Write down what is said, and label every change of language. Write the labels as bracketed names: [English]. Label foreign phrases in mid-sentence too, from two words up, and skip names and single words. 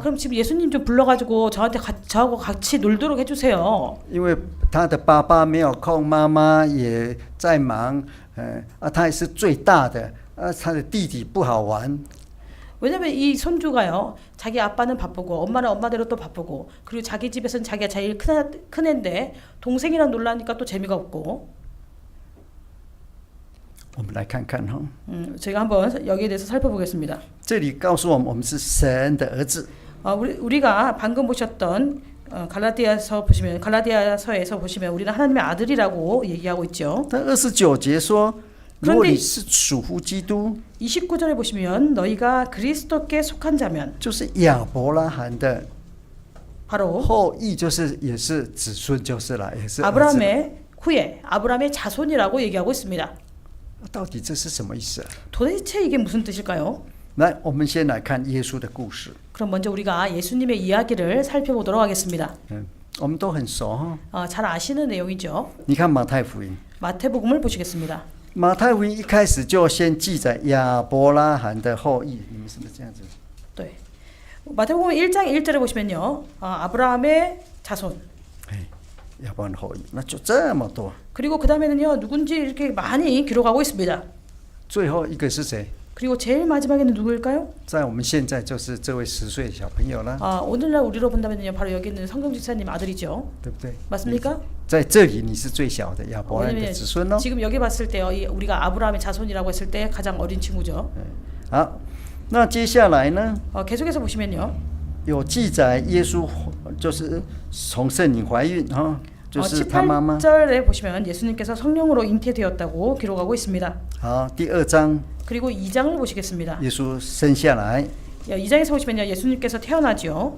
[Korean] 그럼 지금 예수님 좀 불러가지고 저하고 같이 놀도록 해주세요. [Chinese] 因为他的爸爸没有空，妈妈也在忙，他也是最大的，他的弟弟不好玩。 [Korean] 왜냐면 이 손주가요 자기 아빠는 바쁘고 엄마는 엄마대로 또 바쁘고 그리고 자기 집에서는 자기가 제일 큰 애인데 동생이랑 놀라니까 또 재미가 없고. [Chinese] 我们来看看哈， [Korean] 제가 한번 여기에 대해서 살펴보겠습니다. [Chinese] 这里告诉我们是神的儿子。 [Korean] 우리가 방금 보셨던 갈라디아서에서 보시면 우리는 하나님의 아들이라고 얘기하고 있죠. [Chinese] 但29节说，如果你是属乎基督， [Korean] 29절에 보시면 너희가 그리스도께 속한 자면 [Chinese] 就是亚伯拉罕的 [Korean] 바로 [Chinese] 后裔，就是也是子孙，就是了，也是儿子了。 [Korean] 아브라함의 후예, 아브라함의 자손이라고 얘기하고 있습니다. [Chinese] 到底这是什么意思啊？ [Korean] 도대체 이게 무슨 뜻일까요? [Chinese] 来，我们先来看耶稣的故事。 [Korean] 그럼 먼저 우리가 예수님의 이야기를 살펴보도록 하겠습니다. [Chinese] 我们都很熟哈。 [Korean] 잘 아시는 내용이죠. [Chinese] 你看马太福音， [Korean] 마태복음을 보시겠습니다. [Chinese] 马太福音一开始就先记载亚伯拉罕的后裔，你们是不是这样子？ [Korean] 네. 마태복음 1장 1절에 보시면요. 아브라함의 자손. [Chinese] 亚伯拉罕后裔，那就这么多。 [Korean] 그리고 그 다음에는요 누군지 이렇게 많이 기록하고 있습니다. [Chinese] 最后一个是谁？ [Korean] 그리고 제일 마지막에는 누구일까요? [Chinese] 在我们现在就是这位10岁小朋友了， [Korean] 오늘날 우리로 본다면요 바로 여기 있는 성경 집사님 아들이죠. [Chinese] 对不对？ [Korean] 맞습니까? [Chinese] 在这里你是最小的亚伯拉罕的子孙哦。 [Korean] 지금 여기 봤을 때요 우리가 아브라함의 자손이라고 했을 때 가장 어린 친구죠. [Chinese] 好，那接下来呢， [Korean] 계속해서 보시면요 [Chinese] 有记载耶稣就是从圣灵怀孕哈，就是他妈妈。 [Korean] 18절에 보시면 예수님께서 성령으로 잉태되었다고 기록하고 있습니다. [Chinese] 好，第2章 [Korean] 그리고 2장을 보시겠습니다. [Chinese] 耶稣生下来， [Korean] 2장에서 보시면요 예수님께서 태어나죠.